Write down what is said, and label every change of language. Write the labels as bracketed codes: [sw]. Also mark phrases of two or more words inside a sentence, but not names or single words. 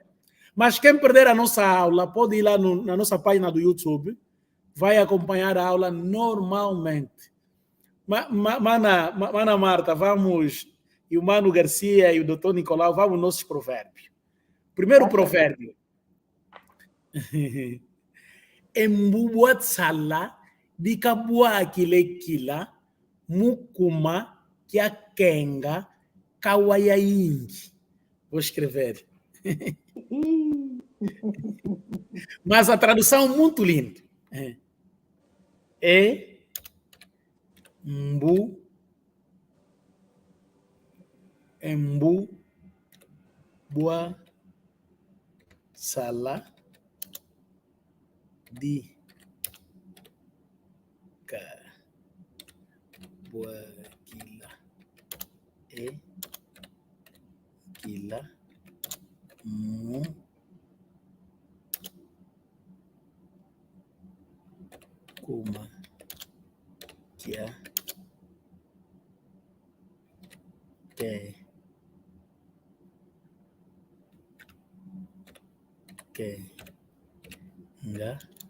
[pt] Mas quem perder a nossa aula, pode ir lá na nossa página do YouTube, vai acompanhar a aula normalmente. Mana Marta, vamos, e o Mano Garcia e o doutor Nicolau, vamos aos nossos provérbios. Primeiro Tá provérbio. [kg] Embubuat sala dikabua kile kila mukuma kiakenga kawaya ingi. [pt] Vou escrever. Mas a tradução é muito linda. [kg] É bua sala di bua kila kila mu kuma kia nga